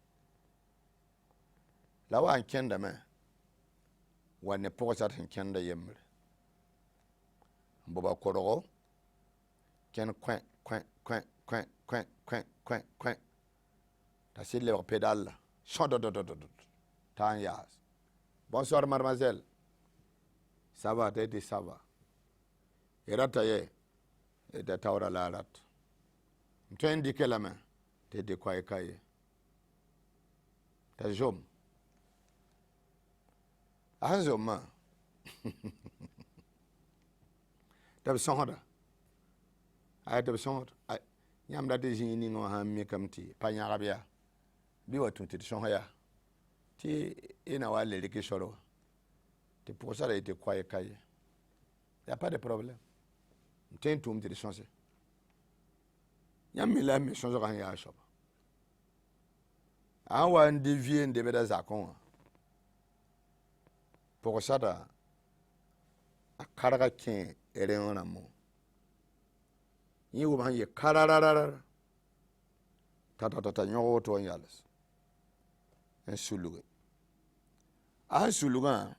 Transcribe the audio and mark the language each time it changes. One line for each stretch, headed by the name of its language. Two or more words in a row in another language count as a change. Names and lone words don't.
Mossi: la wa n kẽndame wa ne pʋgsd sẽn kẽnda yembre n boba korgo kẽnd kõe t'a sɩd lebg pedalla sõdodododod t'a n yaas
French: bonsoir mademoiselle ça va
Mossi: t'a yetɩ
French: ça va
Mossi: y rata ye t'a taoora la a rat n tõe n dɩke lame t'a yetɩ koɛɛ ka ye t'a zom a sẽn zommã tɩ b sõsda a tɩ b sõsd yãmb dat zĩig ning wã sãn mikame tɩ pa yãgb yaa bɩ wa tũ tɩ d sõs yaa tɩ y na wa le rɩk y sor wa tɩ pʋgsda yetɩ koɛɛ ka ye ya
French: pas de problème
Mossi: n tõe n tʋʋm tɩ d sõse yãmb me la me sõsga sẽn yaa soaba a sãn wa n devie n debda zakẽ wã pʋgsda a karga kẽ rẽng rãmbẽ yẽ wʋm sẽn ye kararara tata yõg woto n yals n sulge a sẽn sulgã